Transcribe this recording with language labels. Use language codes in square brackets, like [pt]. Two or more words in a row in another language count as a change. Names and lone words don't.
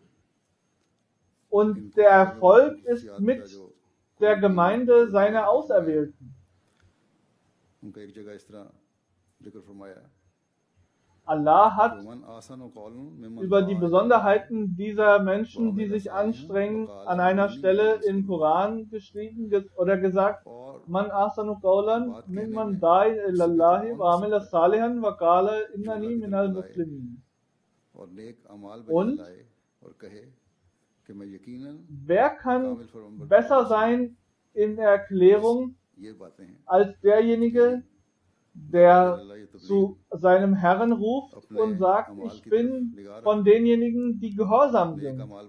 [de] Und der Erfolg ist mit der Gemeinde seiner Auserwählten. Allah hat über die Besonderheiten dieser Menschen, die sich anstrengen, an einer Stelle im Koran geschrieben oder gesagt, [ar] من أحسن قولا ممن دعا إلى الله وعمل صالحا وقال إنني من المسلمين. [de] Und wer kann besser sein in der Erklärung als derjenige, der zu seinem Herrn ruft und sagt, ich bin von denjenigen, die gehorsam sind.